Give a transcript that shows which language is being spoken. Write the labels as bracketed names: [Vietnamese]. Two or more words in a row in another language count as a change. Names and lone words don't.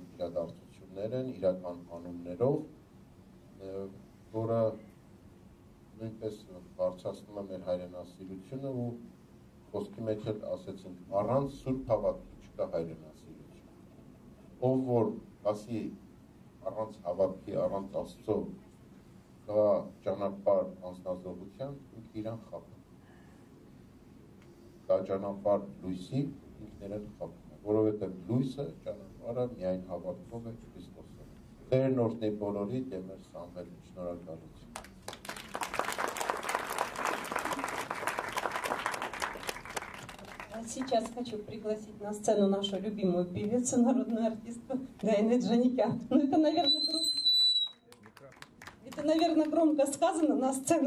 [Armenian] իրադարձություններ են, իրական անուններով, որը նույնպես բարձրացնում է մեր հայրենասիրությունը ու խոսքի մեջ էլ ասեցինք առանց սուրբ հավատքի չկա հայրենասիրություն։ Ով որ ասի առանց հավատքի, առանց Աստծո կա ճանապարհ անձնազոհության, ինքը իրան խաբում։ Կա ճանապարհ լույսի, ինքներն խաբում է, որովհետև լույսը ճանապարհը միայն հավատքով է Քրիստոսով։ Տերն օրհնի բոլորիդ եւ մեր Սամվելին շնորհակալություն։ [Russian] Сейчас хочу пригласить на сцену нашу любимую певицу, народную артистку Гаинет Джаникян. Ну, это, наверное, громко сказано на сцену.